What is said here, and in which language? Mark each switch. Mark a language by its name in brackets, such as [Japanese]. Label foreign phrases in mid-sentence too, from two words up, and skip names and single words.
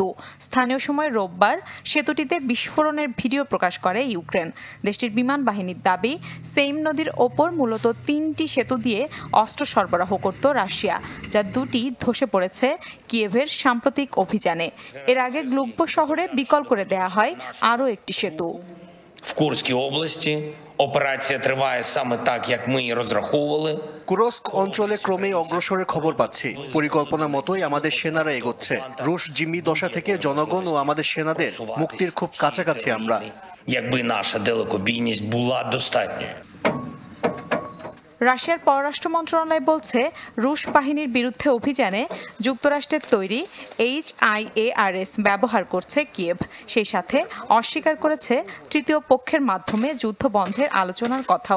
[Bangla] স্থানীয় সময় রোববার সেতুটিতে বিস্ফোরণের ভিডিও প্রকাশ করে ইউক্রেন। দেশটির বিমান বাহিনীর দাবি, সেইম নদীর ওপর মূলত 3টি সেতু দিয়ে অস্ত্র সরবরাহ করত রাশিয়া, যা 2টি ধসে পড়েছে কিয়েভের সাম্প্রতিক অভিযানে। এর আগে গ্লুব্ব শহরে বিকল করে দেয়া হয় আরও একটি সেতু। [Ukrainian] В Курській області операція триває саме так, як ми і розраховували. [Bangla] কুরস্ক অঞ্চলে ক্রমেই অগ্রসরের খবর পাচ্ছি। পরিকল্পনা মতোই আমাদের সেনারা এগোচ্ছে। রুশ জিম্মি দশা থেকে জনগণ ও আমাদের সেনাদের মুক্তির খুব কাছাকাছি আমরা। [Ukrainian] Якби наша далекобійність була достатньою. [Bangla] রাশিয়ার পররাষ্ট্র মন্ত্রণালয় বলছে, রুশ বাহিনীর বিরুদ্ধে অভিযানে যুক্তরাষ্ট্রের তৈরি HIMARS ব্যবহার করছে কিয়েভ। সেই সাথে অস্বীকার করেছে তৃতীয় পক্ষের মাধ্যমে যুদ্ধ বন্ধের আলোচনার কথাও।